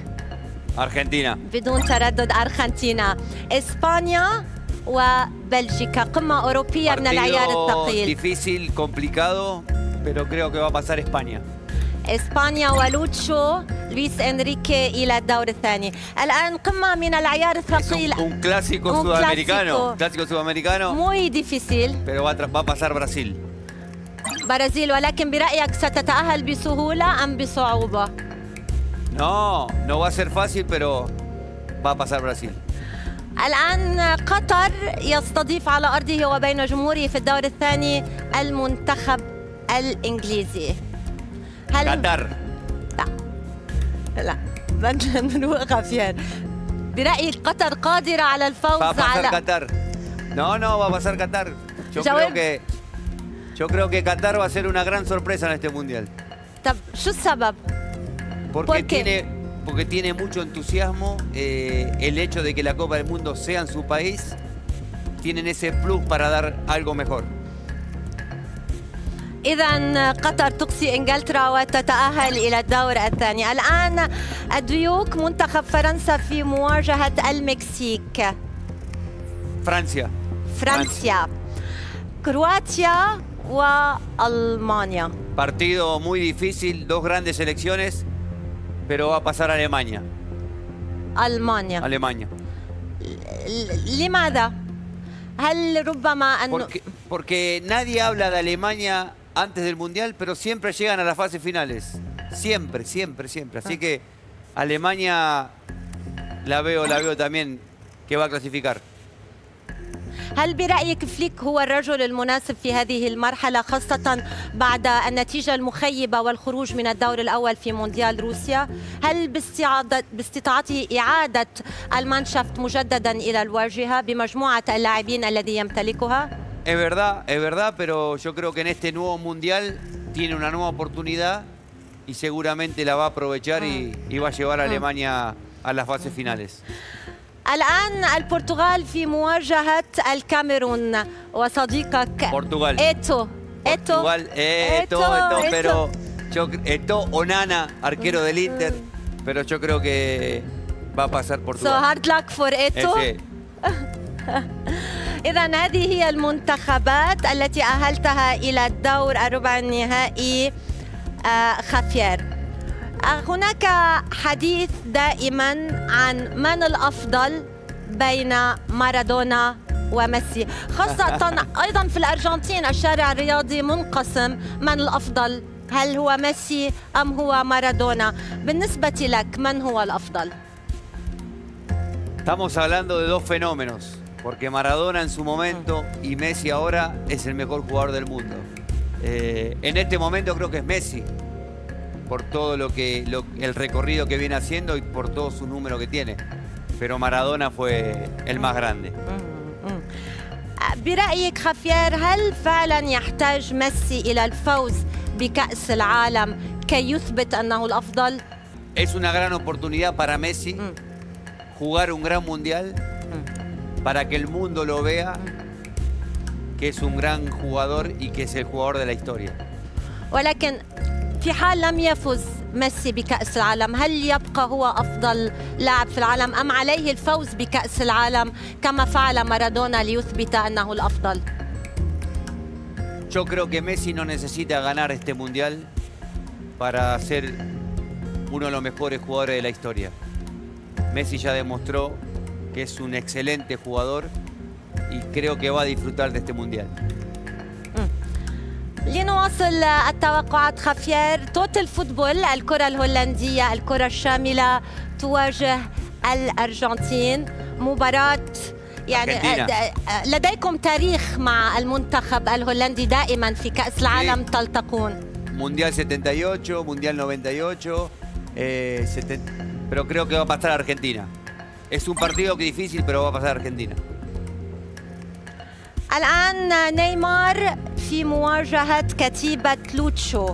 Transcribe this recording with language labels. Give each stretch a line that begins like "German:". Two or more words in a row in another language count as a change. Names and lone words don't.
Arabic: أرجنتينا بدون تردد أرجنتينا. إسبانيا وبلجيكا، قمة أوروبية من العيار الثقيل.
Spanish: difícil, complicado, pero creo que va a pasar España.
Arabic: إسبانيا ولوتشو لويس إنريكي إلى الدور الثاني. الآن قمة من العيار الثقيل.
Spanish: Un clásico sudamericano. Clásico sudamericano. Muy difícil. Pero va a pasar Brasil.
Arabic: برازيل، ولكن برأيك ستتأهل بسهولة أم بصعوبة؟
Spanish: No va a ser fácil, pero va a pasar Brasil.
Arabic: الآن قطر يستضيف على أرضه وبين جمهوره في الدور الثاني المنتخب الإنجليزي. قطر. لا بدنا نروح خافير. برأيك قطر قادرة على الفوز على قطر؟
Spanish: No, va a pasar Qatar. Yo creo que Qatar va a ser una gran sorpresa en este mundial.
Arabic: طب شو السبب؟
Spanish: Porque tiene mucho entusiasmo, el hecho de que la Copa del Mundo sea en su país, tienen ese plus para dar algo mejor.
Arabic: إذا قطر تقصي إنجلترا وتتأهل إلى الدور الثاني. الآن الديوك منتخب فرنسا في مواجهة المكسيك. فرنسا. كرواتيا وألمانيا.
Spanish: Partido muy difícil, dos grandes selecciones, pero va a pasar Alemania.
Arabic: ألمانيا. لماذا؟ هل ربما أن
Spanish: porque nadie habla de Alemania antes del Mundial, pero siempre llegan a las fases finales. Siempre. Así que Alemania la veo también que va a clasificar.
Arabic: هل برأيك فليك هو الرجل المناسب في هذه المرحلة، خاصة بعد النتيجة المخيبة والخروج من الدور الأول في مونديال روسيا؟ هل باستطاعته إعادة المانشافت مجددا إلى الواجهة بمجموعة اللاعبين الذي يمتلكها؟
Spanish: Es verdad, pero yo creo que en este nuevo Mundial tiene una nueva oportunidad y seguramente la va a aprovechar y va a llevar a Alemania a las fases finales.
Arabic: الآن البرتغال في مواجهة الكاميرون وصديقك إيتو.
Spanish: Pero Eto'o Onana, arquero del Inter, pero yo creo que va a pasar Portugal.
English: So hard luck for Eto.
Arabic: إذا هذه هي المنتخبات التي أهلتها إلى الدور الربع النهائي. خافير، هناك حديث دائما عن من الأفضل بين مارادونا وميسي، خاصة أيضا في الأرجنتين الشارع الرياضي منقسم من الأفضل، هل هو ميسي أم هو مارادونا؟ بالنسبة لك من هو الأفضل؟
Spanish: Estamos hablando de dos fenómenos, porque Maradona en su momento y Messi ahora es el mejor jugador del mundo. En este momento creo que es Messi, por todo el recorrido que viene haciendo y por todos sus números que tiene. Pero Maradona fue el más grande.
Arabic: برأيك خافير هل فعلا يحتاج ميسي إلى الفوز بكأس العالم كي يثبت أنه الأفضل؟
Spanish: Es una gran oportunidad para Messi jugar un gran mundial para que el mundo lo vea que es un gran jugador y que es el jugador de la historia.
Arabic: ولكن في حال لم يفز ميسي بكأس العالم هل يبقى هو أفضل لاعب في العالم أم عليه الفوز بكأس العالم كما فعل مارادونا ليثبت أنه الأفضل؟
Spanish: Yo creo que Messi no necesita ganar este mundial para ser uno de los mejores jugadores de la historia. Messi ya demostró que es un excelente jugador y creo que va a disfrutar de este mundial.
Arabic: لنواصل التوقعات خافير.
English: Total Football
Arabic: الكرة الهولندية الكرة الشاملة تواجه الأرجنتين مباراة يعني لديكم تاريخ مع المنتخب الهولندي دائما في كأس العالم تلتقون.
Spanish: Mundial 78, Mundial 98, pero creo que va a pasar a Argentina. Es un partido que difícil, pero va a pasar a Argentina.
Arabic: الآن نيمار في مواجهة كتيبة لوتشو.